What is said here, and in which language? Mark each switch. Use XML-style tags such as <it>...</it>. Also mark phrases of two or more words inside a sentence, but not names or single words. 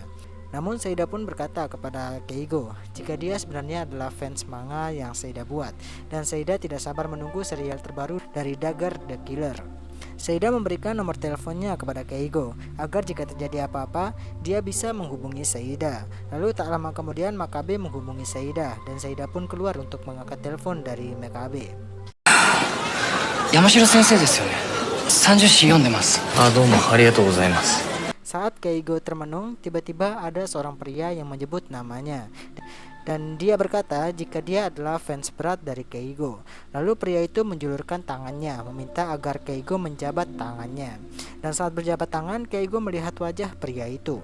<id>Namun Seida pun berkata kepada Keigo jika dia sebenarnya adalah fans manga yang Seida buat, dan Seida tidak sabar menunggu serial terbaru dari Dagger the Killer. Seida memberikan nomor teleponnya kepada Keigo agar jika terjadi apa-apa dia bisa menghubungi Seida. Lalu tak lama kemudian Makabe menghubungi Seida dan Seida pun keluar untuk mengangkat telepon dari Makabe.</id> <ja>山城先生ですよね. 30紙読んでます。どうもありがとうございます。</ja> <id>Saat Keigo termenung, tiba-tiba ada seorang pria yang menyebut namanya. Dan dia berkata jika dia adalah fans berat dari Keigo. Lalu pria itu menjulurkan tangannya, meminta agar Keigo menjabat tangannya. Dan saat berjabat tangan, Keigo melihat wajah pria itu.</id>